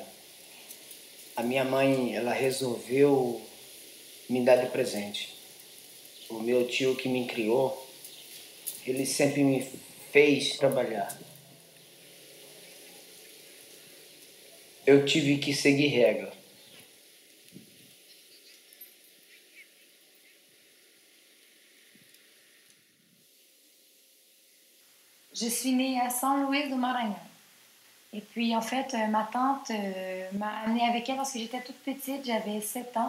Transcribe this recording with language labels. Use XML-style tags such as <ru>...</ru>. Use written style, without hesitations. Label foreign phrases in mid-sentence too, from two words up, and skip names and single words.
<pt>A minha mãe, ela resolveu me dar de presente. O meu tio que me criou, ele sempre me fez trabalhar. Eu tive que seguir regra.</pt> <fr>Je suis née à San Luis de Maranhão. Et puis, en fait, ma tante m'a amenée avec elle lorsque j'étais toute petite, j'avais 7 ans.</fr>